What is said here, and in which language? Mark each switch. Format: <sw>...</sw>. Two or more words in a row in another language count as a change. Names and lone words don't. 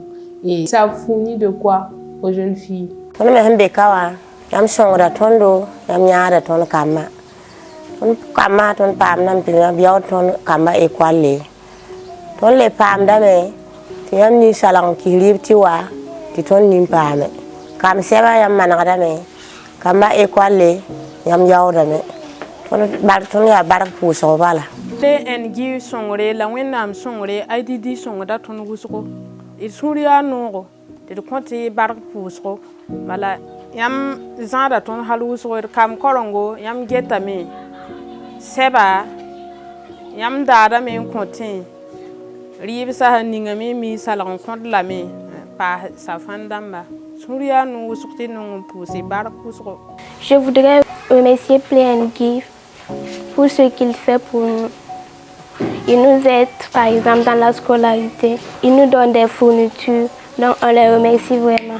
<fr>Et ça a fourni de quoi aux jeunes filles.</fr> <mos>Ton nimpame kam seba yam manadame kamba école yam yawdame ton ya barak puso bala Play and Give songre la wenam songre Adidi songra ton wusko il suria nongo de konti barak puso bala yam zanda ton haluso kam korongo yam getame seba yam dada me konti ribsa ningami mi salan kont la me</mos> <fr>Je voudrais remercier Play and Give pour ce qu'il fait pour nous. Il nous aide, par exemple, dans la scolarité. Il nous donne des fournitures, donc on les remercie vraiment.</fr>